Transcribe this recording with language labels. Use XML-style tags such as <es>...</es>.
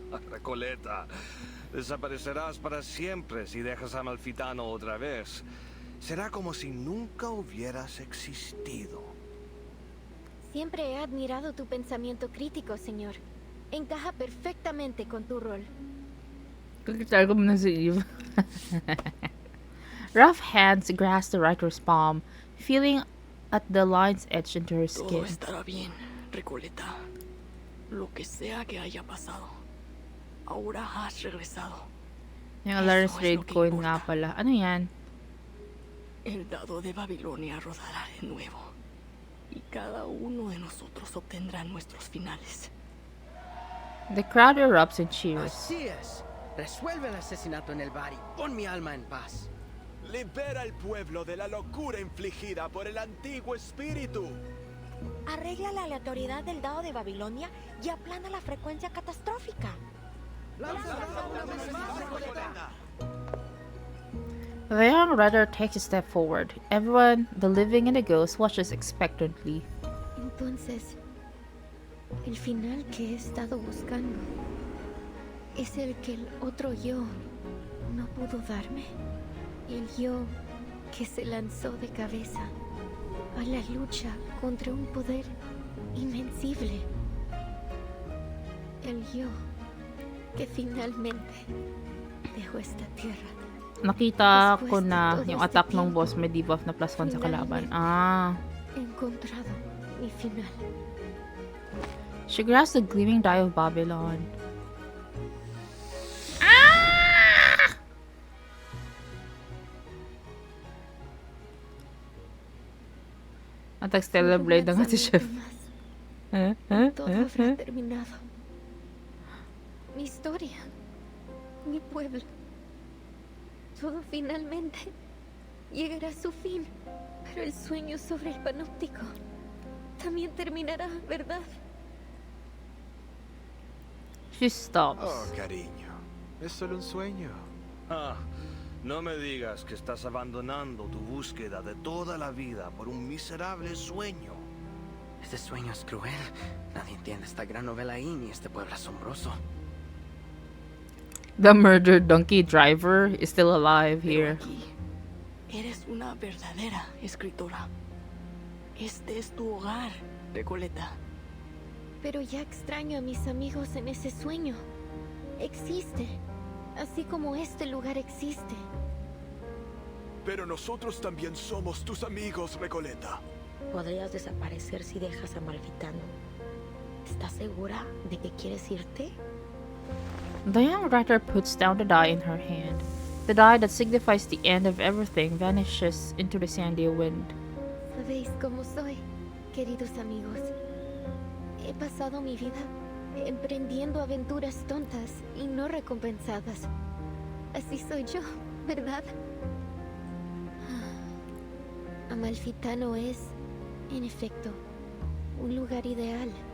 <es>Recoleta, desaparecerás para siempre si dejas a Amalfitano otra vez. Será como si nunca hubieras existido. Siempre he admirado tu pensamiento crítico, señor. Encaja perfectamente con tu rol.</es> <tl>Kakita ko muna si Eve.</tl> <en>Rough hands grasp the writer's palm, feeling at the lines etched into her</en> <es>Todo</es> <en>skin.</en> <es>estará bien, Recoleta. Lo que sea que haya pasado. Ahora has regresado.</es> <tl>Yung Alaris Raid coin nga pala. Ano yan?</tl> <es>El dado de Babilonia rodará de nuevo. Y cada uno de nosotros obtendrá nuestros finales.</es> <en>The crowd erupts in cheers.</en> <es>Así es. Resuelve el asesinato en el bar y pon mi alma en paz. Libera al pueblo de la locura infligida por el antiguo espíritu. Arregla la aleatoriedad del dado de Babilonia y aplana la frecuencia catastrófica.</es> <en>The young writer takes a step forward. Everyone, the living and the ghost, watches expectantly.</en> <es>Entonces, el final que he estado buscando es el que el otro yo no pudo darme. El yo que se lanzó de cabeza a la lucha contra un poder invencible. El yo que finalmente dejó esta tierra.</es> <tl>Nakita ko na yung attack ng boss may debuff na +1 sa kalaban. Ah.</tl> <es>He encontrado mi final.</es> <en>She grasps the gleaming die of Babylon. Ah!</en> <tl>Attack Stellar Blade ng si Chef.</tl> <es>Todo habrá terminado. Mi historia. Mi pueblo. Todo finalmente llegará a su fin. Pero el sueño sobre el panóptico también terminará, ¿verdad?</es> <en>She stops.</en> <es>Oh, cariño. Es solo un sueño. Ah, no me digas que estás abandonando tu búsqueda de toda la vida por un miserable sueño. Este sueño es cruel. Nadie entiende esta gran novela ahí ni este pueblo asombroso.</es> <en>The murdered donkey driver is still alive here.</en> <es>Eres una verdadera escritora. Este es tu hogar, Recoleta. Pero ya extraño a mis amigos en ese sueño. Existe. Así como este lugar existe. Pero nosotros también somos tus amigos, Recoleta. Podrías desaparecer si dejas a Malfitano. ¿Estás segura de que quieres irte?</es> <en>The young writer puts down the die in her hand. The die that signifies the end of everything vanishes into the sandy wind.</en> <es>¿Sabéis cómo soy, queridos amigos? He pasado mi vida emprendiendo aventuras tontas y no recompensadas. Así soy yo, ¿verdad? Amalfitano es, en efecto, un lugar ideal.</es>